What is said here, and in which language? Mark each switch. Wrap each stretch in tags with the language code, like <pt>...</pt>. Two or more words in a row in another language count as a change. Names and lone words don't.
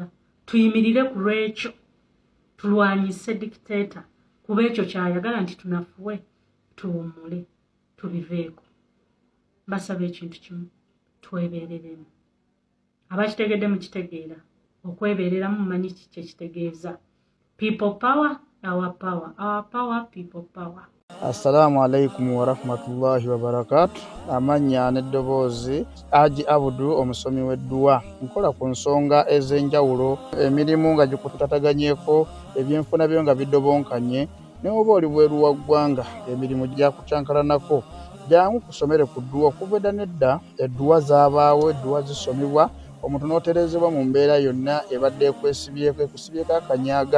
<lg>Tuyimirire ku lw'ekyo. Tulwanyise dictator. Kuba ekyo kyayagala nti tunafuwe, tuwummule, tubiveeko. Basaba ekintu kimu, twebeereremu. Abakitegedde mukitegeera. Okwebeereramu mumanyi ki kye kitegeeza.</lg> <en>People power, our power. Our power, people power.</en> <ar>السلام عليكم ورحمة الله وبركاته.</ar> <lg>Amanya n'eddoboozi Haji Abudu omusomi w'edduwa. Nkola ku nsonga ez'enjawulo, emirimu nga gikutataganyeko, ebyenfuna byo nga bidobonkanye, ne oba oli bweru wa ggwanga emirimu gyakucankalanako. Jangu kusomere ku dduwa. Okuva edda nedda edduwa zaabaawo, edduwa zisomebwa, omuntu n'oterezebwa mu mbeera yonna ebadde ekwesibyeko, ekusibyeko akanyaaga.</lg>